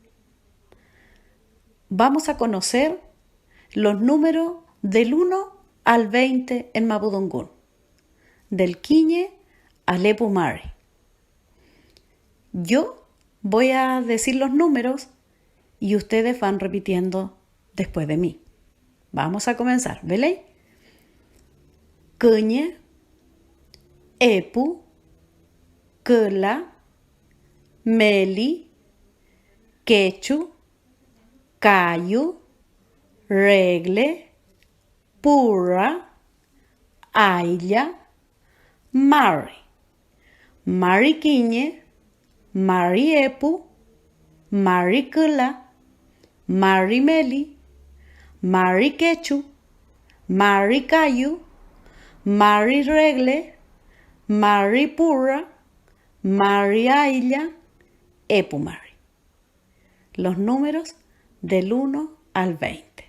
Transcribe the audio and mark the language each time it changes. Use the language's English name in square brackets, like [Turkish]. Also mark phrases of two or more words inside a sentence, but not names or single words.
[Spanish] Vamos a conocer los números del 1 al 20 en Mapudungun, del Quiñe al Epumari. Yo voy a decir los números y ustedes van repitiendo después de mí. Vamos a comenzar, ¿vale? [Mapuche] Quiñe, Epu, Kela, Meli, Quechu, Cayu, Regle, Purra, Ailla, Mari, Mari Quiñe, Mari Epu, Mari Kela, Mari Meli, Mari Quechu, Mari Cayu, Mari Regle, Mari Purra, Mari Ailla, Epu Mari. [Spanish] Los números del 1 al 20.